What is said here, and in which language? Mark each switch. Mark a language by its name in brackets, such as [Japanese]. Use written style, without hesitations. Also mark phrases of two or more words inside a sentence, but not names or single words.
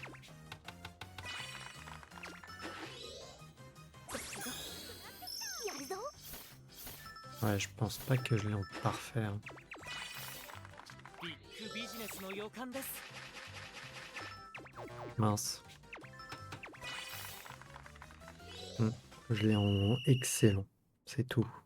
[French] Ouais, je pense pas que je l'ai en parfait, hein. [Japanese] ビッグビジネスの予感です。 [French] Mince. Je l'ai en excellent, c'est tout.